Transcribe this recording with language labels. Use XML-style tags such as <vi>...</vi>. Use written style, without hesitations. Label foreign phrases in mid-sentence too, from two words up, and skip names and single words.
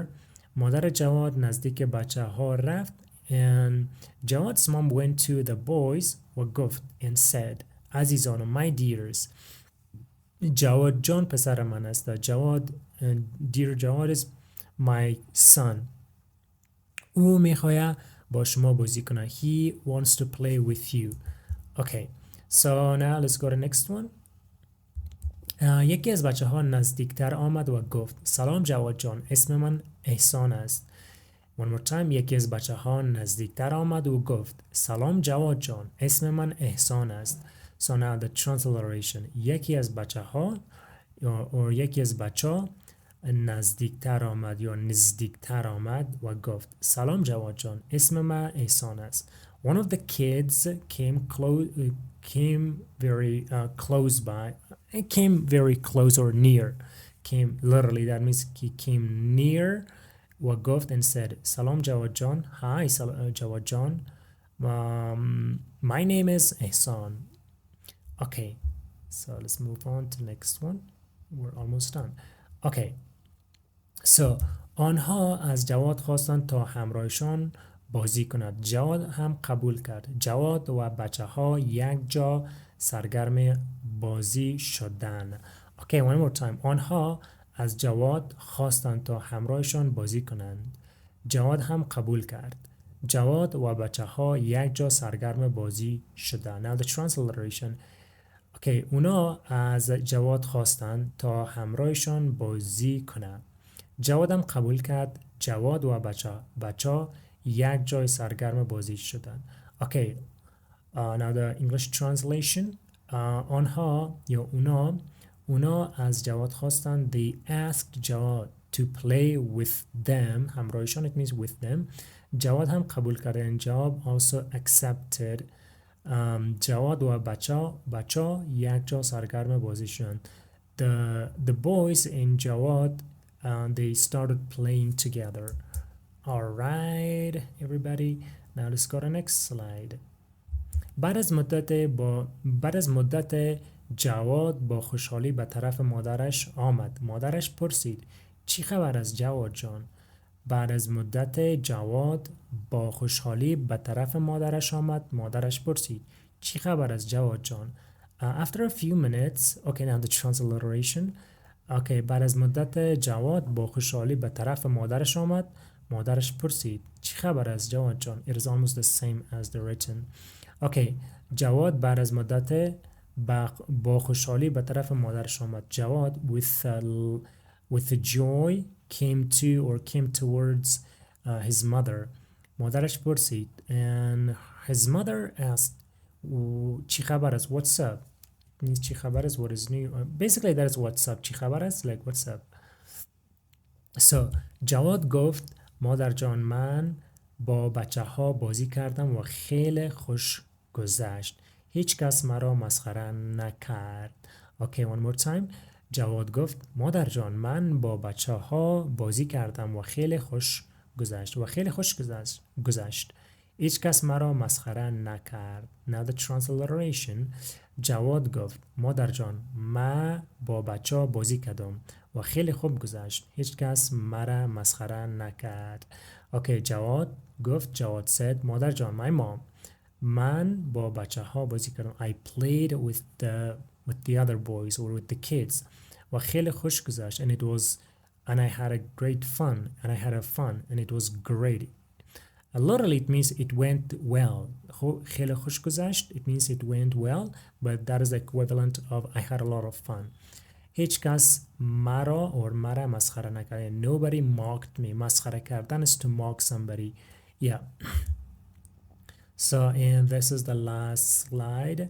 <fa>مادر جواد نزدیک بچه ها رفت.</fa> <en>And Jawad's mom went to the boys</en> <fa>و گفت</fa> <en>and said عزیزان my dears</en> <fa>جواد جان پسر من است.</fa> <en>جواد dear Jawad is my son.</en> <fa>او میخواد با شما بازی کنه.</fa> <en>He wants to play with you. Okay, so now let's go to next one.</en> <fa>یکی از بچه ها نزدیکتر آمد و گفت سلام جواد جان اسم من احسان است.</fa> <en>One more time.</en> <fa>یکی از بچه ها نزدیکتر آمد و گفت سلام جواد جان اسم من احسان است.</fa> <en>So now the transliteration.</en> <fa>یکی از بچه ها or یکی از بچه ها نزدیکتر آمد یا نزدیکتر آمد و گفت سلام جواد جان اسم من احسان است.</fa> <en>One of the kids came very close or near. Came literally that means he came near</en> <fa>و گفت</fa> <en>and said</en> <fa>سلام جواد جان.</fa> <en>Hi جواد جان. My name is Ehsan. Okay, so let's move on to next one. We're almost done. Okay, so</en> <fa>آنها از جواد خواستند تا همراهشان بازی کند. جواد هم قبول کرد. جواد و بچه ها یک جا سرگرم بازی شدند.</fa> <en>Okay, one more time.</en> <fa>آنها از جواد خواستند تا همراهشان بازی کنند. جواد هم قبول کرد. جواد و بچه ها یک جا سرگرم بازی شدند.</fa> <en>Now the transliteration.</en> <fa>Okay, اونا از جواد خواستند تا همراهشان بازی کنند. جواد هم قبول کرد. جواد و بچه یک جای سرگرم بازی شدند.</fa> <en>Okay, now the English translation.</en> <fa>آنها یا اونا از جواد خواستند.</fa> <en>They asked Jawad to play with them. همراهشان it means with them.</en> <fa>جواد هم قبول کرده این جواب</fa> <en>also accepted.</en> <fa>جواد و بچه یک جا سرگرم بازیشون.</fa> <en>The boys in Jawad they started playing together. Alright everybody, now let's go to the next slide.</en> <fa>بعد از مدت جواد با خوشحالی به طرف مادرش آمد. مادرش پرسید چی خبر از جواد جان؟ بعد از مدت جواد با خوشحالی به طرف مادرش آمد. مادرش پرسید چی خبر از جواد جان؟</fa> <en>After a few minutes, okay, now the transliteration.</en> <fa>Okay, بعد از مدت جواد با خوشحالی به طرف مادرش آمد. مادرش پرسید چی خبر از جواد جان؟</fa> <en>It is almost the same as the written.</en> <fa>Okay, جواد بعد از مدت با خوشحالی به طرف مادرش آمد.</fa> <en>جواد with joy came towards his mother.</en> <fa>مادرش پرسید</fa> <en>and his mother asked</en> <fa>چی خبر است?</fa> <en>What's up?</en> <fa>means چی خبر است?</fa> <en>What is new? Basically that is what's up.</en> <fa>چی خبر است?</fa> <en>Like what's up.</en> <fa>So جواد گفت مادر جان من با بچه ها بازی کردم و خیلی خوش گذشت. هیچ کس مرا مسخره نکرد.</fa> <en>Okay, one more time.</en> <fa>جواد گفت مادر جان من با بچه ها بازی کردم و خیلی خوش گذشت. هیچ کس مرا مسخره نکرد.</fa> <en>Now the transliteration.</en> <fa>جواد گفت مادر جان من با بچه ها بازی کردم و خیلی خوب گذشت. هیچ کس مرا مسخره نکرد.</fa> <en>Okay, جواد said</en> <fa>مادر جان</fa> <en>my mom</en> <fa>من با بچه ها بازی کردم.</fa> <en>I played with the other boys or with the kids</en> <fa>و خیلی خوش گذشت</fa> <en>and I had a great fun and it was great. Literally it means it went well.</en> <fa>خیلی خوش گذشت</fa> <en>it means it went well, but that is the equivalent of I had a lot of fun.</en> <fa>هیچ کس مرا مسخره نکرد.</fa> <en>Nobody mocked me.</en> <fa>مسخره کردن</fa> <en>is to mock somebody. Yeah. So and this is the last slide.</en>